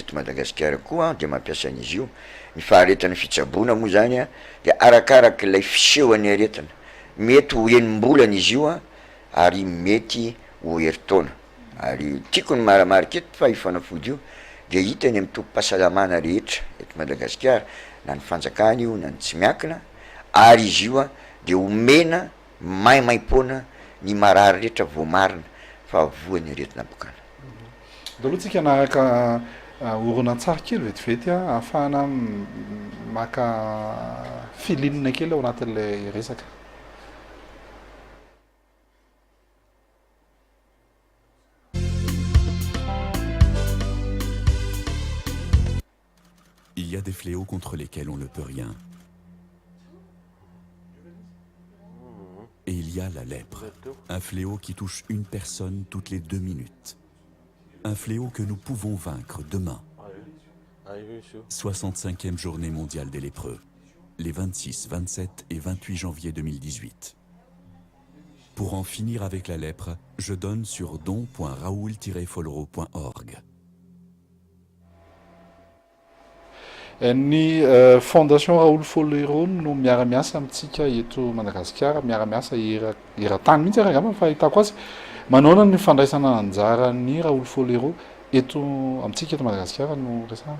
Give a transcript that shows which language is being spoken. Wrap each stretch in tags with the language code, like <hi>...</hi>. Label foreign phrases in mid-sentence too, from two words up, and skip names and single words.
<mg>eto Madagasikara koa de mampiasain'izy io ny faharetany fitsaboana moa zany de arakaraka ilay fisehoan'ny aretina mety ho enim-bolana izy io a ary mety ho herintaona ary tiako ny maramarika eto fa io fanafody io de hitany amin'ny tompo-pahasalamana rehetra eto Madagasikara na ny fanjakana io na ny tsy miakina ary izy io a de omena maimaimpona ny marary rehetra voamarina fa voany aretina bokana. De aloha tsika naraka oronan-tsary kely vetivety a ahafahana maka filinina kely ao anatin'ilay resaka.</mg> <fr>Il y a des fléaux contre lesquels on ne peut rien. Et il y a la lèpre, un fléau qui touche une personne toutes les 2 minutes. Un fléau que nous pouvons vaincre demain. 65e journée mondiale des lépreux, les 26, 27 et 28 janvier 2018. Pour en finir avec la lèpre, je donne sur don.raoul-follereau.org.</fr> <mg>Ny fondation Raoul Follereau no miara-miasa amintsika eto Madagasikara, miara-miasa era-tany mihitsy araka fahitako azy. Manaona ny fandraisana anjara ny Raoul Follereau eto amintsika eto Madagasikara no resahana.</mg>